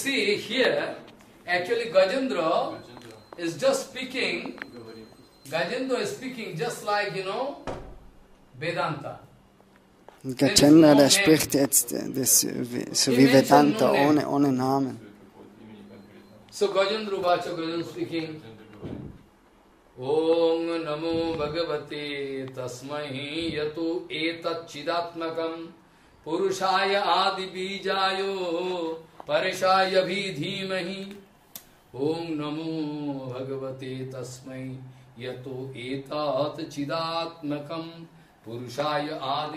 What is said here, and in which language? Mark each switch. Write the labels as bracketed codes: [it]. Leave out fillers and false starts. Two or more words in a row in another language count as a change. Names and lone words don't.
[en] Actually, Gajendra is just speaking just like, Vedanta. Gajendra, [de] der spricht jetzt das, so wie Vedanta, ohne Namen. [sa] So Gajendra Vacha, Gajendra speaking, ॐ नमो भगवते तस्मै यत एतत् चिदात्मकम् पुरुषाय आदि बीजाय परेशाय अभिधीमहि. ॐ नमो भगवते तस्मै यतो एतत् चिदात्मकम् पुरुषाय आदि